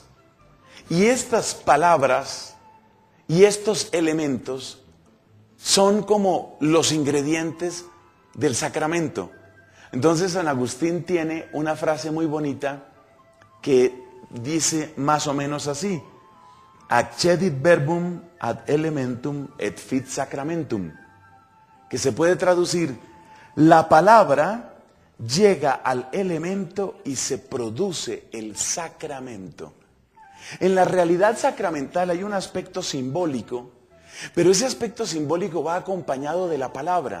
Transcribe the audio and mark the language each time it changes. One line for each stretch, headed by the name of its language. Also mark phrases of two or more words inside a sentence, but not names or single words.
Spanish: Y estas palabras y estos elementos son como los ingredientes del sacramento. Entonces San Agustín tiene una frase muy bonita que dice más o menos así:
Latin: accedit verbum ad elementum et fit sacramentum.
Spanish: que se puede traducir: la palabra llega al elemento y se produce el sacramento. En la realidad sacramental hay un aspecto simbólico, pero ese aspecto simbólico va acompañado de la palabra.